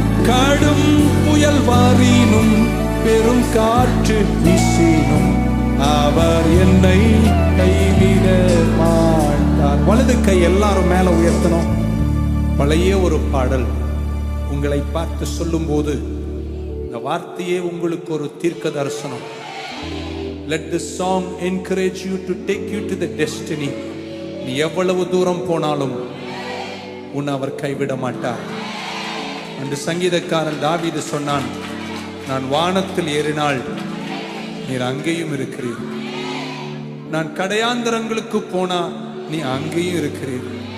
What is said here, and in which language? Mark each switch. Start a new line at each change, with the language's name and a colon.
Tamil: கடும் புயல் வாரினும் பெரும் காற்று வீசினும் அவர் என்னை கைவிட மாட்டார். வலது கை எல்லாரும் மேல உயர்த்தணும். பழைய ஒரு பாடல் உங்களை பார்த்து சொல்லும் போது இந்த வார்த்தையே உங்களுக்கு ஒரு தீர்க்க தரிசனம்.
English: Let this song encourage you to take you to the destiny.
Tamil: நீ எவ்வளவு தூரம் போனாலும் உன்னை அவர் கைவிட மாட்டார். அந்த சங்கீதக்காரன் தாவீது சொன்னான், நான் வானத்தில் ஏறினால் நீர் அங்கேயும் இருக்கிறீர். நான் கடையாந்தரங்களுக்கு போனா நீ அங்கேயும் இருக்கிறீர்.